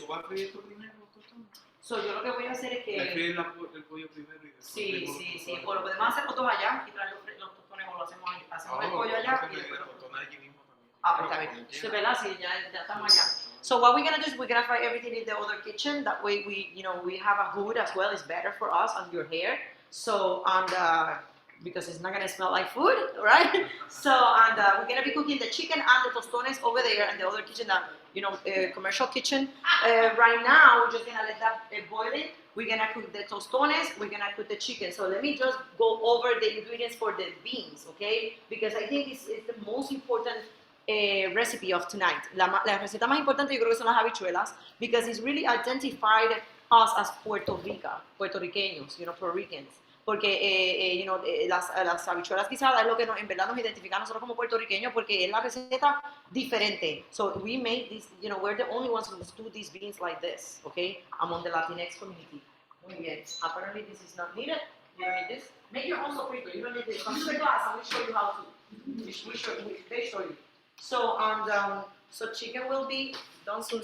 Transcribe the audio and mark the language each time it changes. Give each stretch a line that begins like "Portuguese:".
Spanish: ¿Tú vas a freír esto primero, tostón? So yo lo que voy a hacer es que... Freír el pollo primero y después... Sí. Bueno, lo podemos hacer nosotros allá y traer los tostones o lo hacemos el pollo allá y después los tostones. Pues está bien. Sí, ¿verdad? Sí, ya estamos allá.
English: So what we're gonna do is we're gonna fry everything in the other kitchen. That way we have a hood as well. It's better for us and your hair. So because it's not gonna smell like food, right? So we're gonna be cooking the chicken and the tostones over there in the other kitchen, commercial kitchen. Right now we're just gonna let that boil it. We're gonna cook the tostones. We're gonna cook the chicken. So let me just go over the ingredients for the beans, okay? Because I think it's the most important recipe of tonight.
Spanish: La receta más importante yo creo que son las habichuelas,
English: because it's really identified us as
Spanish: puertorriqueños, Puerto Ricans. Porque las habichuelas guisadas es lo que en verdad nos identifica a nosotros como puertorriqueños, porque es la receta diferente.
English: So we made this, we're the only ones who do these beans like this, okay, among the Latinx community.
Spanish: Muy bien.
English: Apparently this is not needed. You don't need this. Make your own sofrito. You don't need this. Come to the class and we'll show you how to. They show you. So so chicken will be done soon.